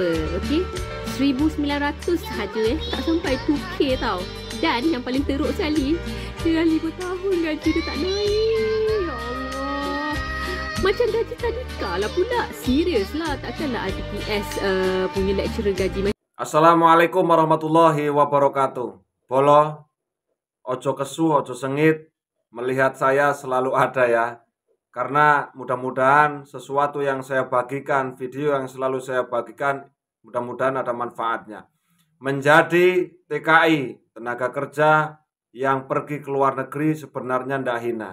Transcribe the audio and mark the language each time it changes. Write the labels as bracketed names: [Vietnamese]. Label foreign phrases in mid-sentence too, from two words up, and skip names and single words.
[Malay] Okey? 1,900 sahaja tak sampai 2K tau. Dan yang paling teruk sekali, dia dah 5 tahun gaji dia tak naik. Ya Allah. Macam gaji tadika lah pula. Serius lah. Takkanlah IPS punya lecturer gaji macam. [Arabic] السلام عليكم ورحمة الله وبركاته. [Javanese] Bolo, ojo kesu, ojo sengit. [Indonesian] Melihat saya selalu ada ya. Karena mudah-mudahan sesuatu yang saya bagikan, video yang selalu saya bagikan, mudah-mudahan ada manfaatnya. Menjadi TKI, tenaga kerja yang pergi ke luar negeri sebenarnya tidak hina.